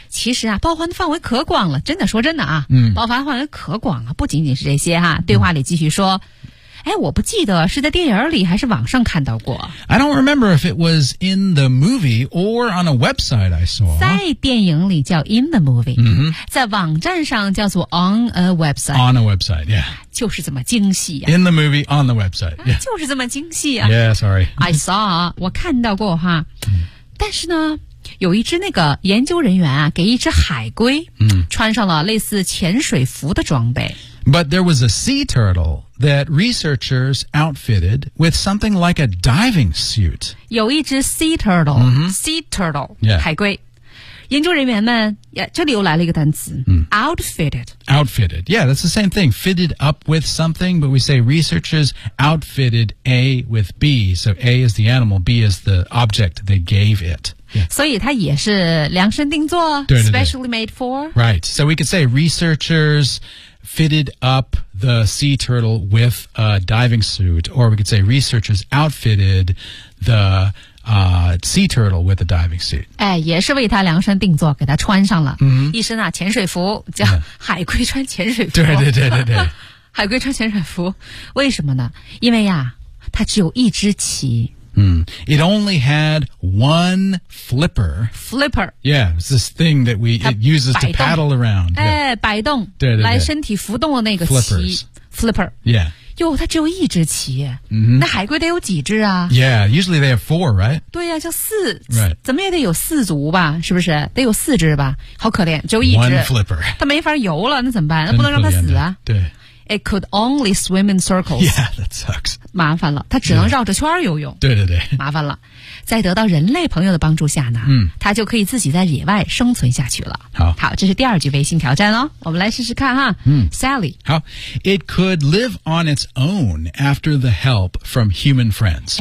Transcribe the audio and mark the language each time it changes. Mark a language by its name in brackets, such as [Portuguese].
[Chinese] 其实啊，包含的范围可广了，真的说真的啊。包含范围可广了，不仅仅是这些哈、对话里继续说。哎，我不记得是在电影里还是网上看到过。 [English] I don't remember if it was in the movie or on a website I saw. [Chinese] 在电影里叫 [English] in the movie,、 [Chinese] 在网站上叫做 [English] on a website. On a website, yeah. [Chinese] 就是这么精细啊。 [English] In the movie, on the website, yeah. [Chinese] 就是这么精细啊。 [English] Yeah, sorry. I saw, [Chinese] 我看到过哈。但是呢，有一只那个研究人员啊，给一只海龟穿上了类似潜水服的装备。 [English] But there was a sea turtle that researchers outfitted with something like a diving suit. [Chinese] 有一只 sea turtle,、sea turtle,、海龟。研究人员们，这里又来了一个单词、outfitted. [English] Outfitted, yeah, that's the same thing. Fitted up with something, but we say researchers outfitted A with B. So A is the animal, B is the object they gave it. [Chinese] Yeah. 所以它也是量身定做 [English] specially made for. Right. So we could say researchers fitted up the sea turtle with a diving suit. Or we could say researchers outfitted the、sea turtle with a diving suit. [Chinese] 哎，也是为它量身定做，给它穿上了、一身啊潜水服，叫海龟穿潜水服。对对对对对。海龟穿潜水服，为什么呢？因为呀，它只有一只鳍。 [English] It only had one flipper. Flipper. Yeah, it's this thing that it uses to paddle around. [Chinese] 哎，摆动，对对对，来身体浮动的那个鳍。Flipper. [English] Yeah. [Chinese] 哟，它只有一只鳍。那海龟得有几只啊？ [English] Yeah, usually they have four, right? [Chinese] 对呀，就四。 [English] Right. [Chinese] 怎么也得有四足吧？是不是？得有四只吧？好可怜，只有一只。 [English] One flipper. [Chinese] 它没法游了，那怎么办？那不能让它死啊。对。 [English] It could only swim in circles. Yeah, that sucks. [Chinese] 麻烦了，它只能绕着圈游泳。对对对，麻烦了。在得到人类朋友的帮助下呢，它就可以自己在野外生存下去了。好，这是第二句微信挑战哦，我们来试试看哈。 Sally， [English] 好 ，It could live on its own after the help from human friends.